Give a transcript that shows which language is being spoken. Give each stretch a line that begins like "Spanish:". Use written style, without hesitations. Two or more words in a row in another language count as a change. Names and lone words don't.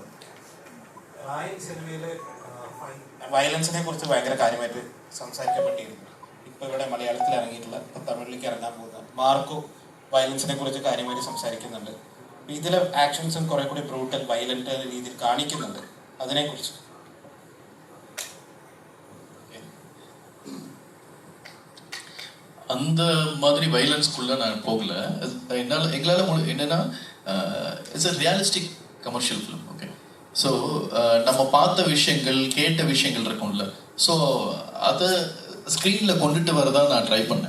Malayalam: സിനിമയില് വയലൻസിനെ കുറിച്ച് ഭയങ്കര കാര്യമായിട്ട് സംസാരിക്കപ്പെട്ടിരുന്നു. ഇപ്പൊ ഇവിടെ മലയാളത്തിൽ ഇറങ്ങിയിട്ടുള്ള, ഇപ്പൊ തമിഴിലേക്ക് ഇറങ്ങാൻ പോകുന്ന മാർക്കോ വയലൻസിനെ കുറിച്ച് കാര്യമായിട്ട് സംസാരിക്കുന്നുണ്ട്. ഇതിലെ ആക്ഷൻസും കുറെ കൂടി
English: brutal violent
Malayalam: രീതിയിൽ കാണിക്കുന്നുണ്ട്. അതിനെക്കുറിച്ച്
Tamil: அந்த மாதிரி வயலன்ஸ்குள்ளே நான் போகல. எங்களால் என்னென்னா
English: it's a realistic commercial film.
Tamil: ஓகே, ஸோ நம்ம பார்த்த விஷயங்கள் கேட்ட விஷயங்கள் இருக்கும்ல, ஸோ அதை ஸ்க்ரீனில் கொண்டுட்டு வரதான் நான் ட்ரை பண்ணேன்.